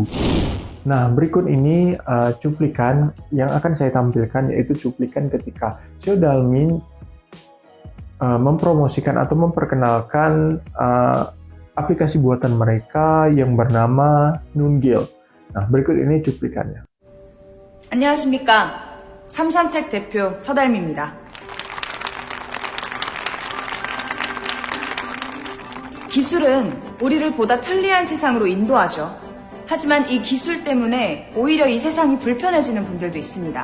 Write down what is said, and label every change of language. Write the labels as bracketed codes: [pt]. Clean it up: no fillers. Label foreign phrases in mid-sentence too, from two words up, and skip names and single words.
[id] Nah, berikut ini cuplikan yang akan saya tampilkan, yaitu cuplikan ketika Seo Dalmin mempromosikan atau memperkenalkan aplikasi buatan mereka yang bernama Nungil. Nah, berikut ini cuplikannya. [ko] 안녕하십니까. 삼산텍 대표 서달미입니다. 기술은 우리를 보다 편리한 세상으로 인도하죠. 하지만 이 기술 때문에 오히려 이 세상이 불편해지는 분들도 있습니다.